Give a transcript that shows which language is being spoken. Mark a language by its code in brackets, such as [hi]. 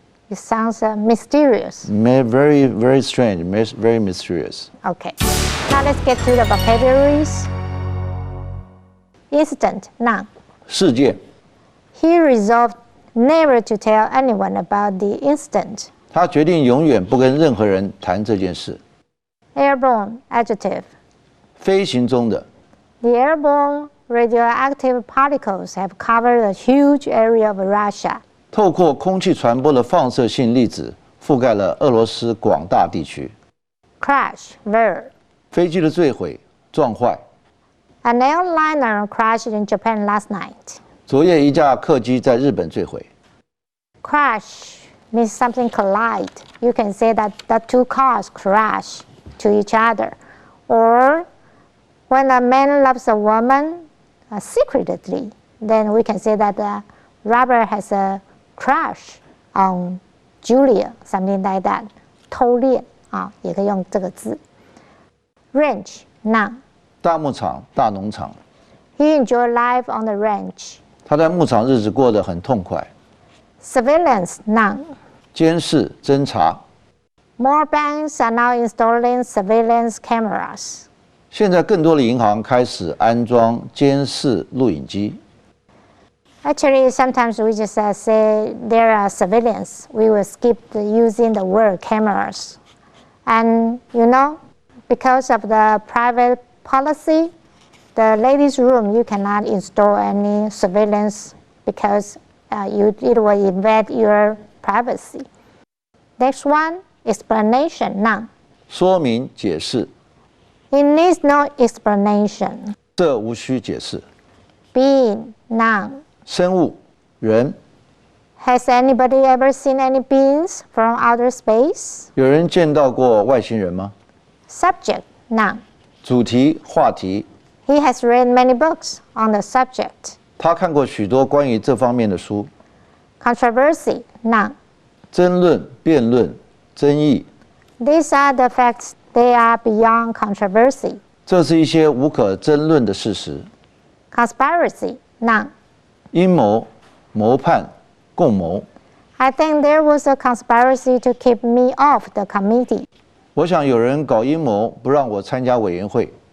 [en] It sounds mysterious. Very, very strange, very mysterious. Okay. Now let's get to the vocabularies. Incident, noun. [zh] 事件， [en] He resolved never to tell anyone about the incident. [zh] 他决定永远不跟任何人谈这件事。 [en] Airborne, adjective. [zh] 飞行中的， [en] The airborne radioactive particles have covered a huge area of Russia. [zh] 透过空气传播的放射性粒子覆盖了俄罗斯广大地区。 [en] Crash, verb. [zh] 飞机的坠毁、撞坏。 [en] An airliner crashed in Japan last night. [zh] 昨夜一架客机在日本坠毁。 [en] Crash means something collide. You can say that the two cars crash to each other. Or when a man loves a woman secretly, then we can say that the robber has a crush on Julia, something like that. [zh] 偷恋啊，也可以用这个字。 [en] Ranch, noun. [zh] 大牧场、大农场。 [en] He enjoyed life on the ranch. [zh] 他在牧场日子过得很痛快。 [en] Surveillance, none. [zh] 监视、侦查。 [en] More banks are now installing surveillance cameras. [zh] 现在更多的银行开始安装监视录影机。 [en] Actually, sometimes we just say there are surveillance. We will skip using the word cameras. And because of the private policy, the ladies' room, you cannot install any surveillance because it will invade your privacy. Next one, explanation, none. [zh] 说明解释。 [en] It needs no explanation. [zh] 这无需解释。 [en] Being, none. [zh] 生物，人。 [en] Has anybody ever seen any beings from outer space? [zh] 有人见到过外星人吗？ [en] Subject, none. [zh] 主题，话题。 [en] He has read many books on the subject. [zh] 他看过许多关于这方面的书。 [en] Controversy, none. [zh] 争论、辩论、争议。 [en] These are the facts. They are beyond controversy. [zh] 这是一些无可争论的事实。 [en] Conspiracy, none. [zh] 阴谋、谋叛、共谋。 [en] I think there was a conspiracy to keep me off the committee. [zh] 我想有人搞阴谋，不让我参加委员会。